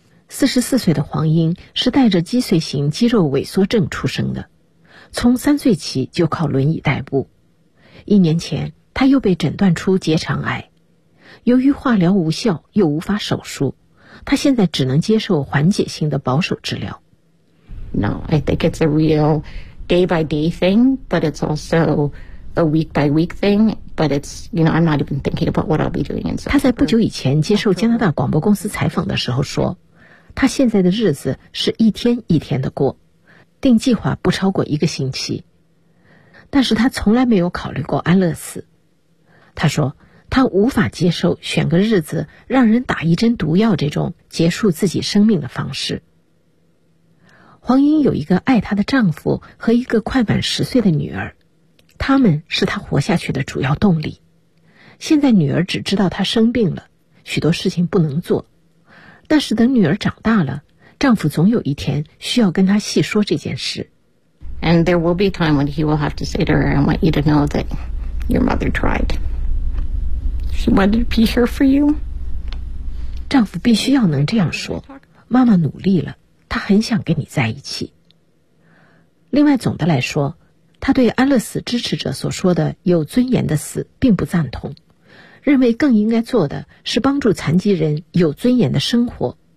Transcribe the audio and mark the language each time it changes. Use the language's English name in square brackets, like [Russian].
[Chinese] 44岁的黄英是带着脊髓型肌肉萎缩症出生的，从3岁起就靠轮椅代步。一年前，他又被诊断出结肠癌，由于化疗无效又无法手术，他现在只能接受缓解性的保守治疗。 [English] No, I think it's a real day by day thing, but it's also a week by week thing. But it's, you know, I'm not even thinking about what I'll be doing. [Chinese] 他在不久以前接受加拿大广播公司采访的时候说，他现在的日子是一天一天的过，定计划不超过一个星期。但是他从来没有考虑过安乐死。他说，他无法接受选个日子让人打一针毒药这种结束自己生命的方式。黄英有一个爱她的丈夫和一个快满10岁的女儿，他们是她活下去的主要动力。现在女儿只知道她生病了，许多事情不能做，但是等女儿长大了，丈夫总有一天需要跟她细说这件事。 [English] And there will be time when he will have to say to her, I want you to know that your mother triedShe wanted to be here for you. [Chinese] 丈夫必须要能这样说，妈妈努力了，她很想跟你在一起。另外，总的来说，她对安乐死支持者所说的有尊严的死并不赞同，认为更应该做的是帮助残疾人有尊严的生活。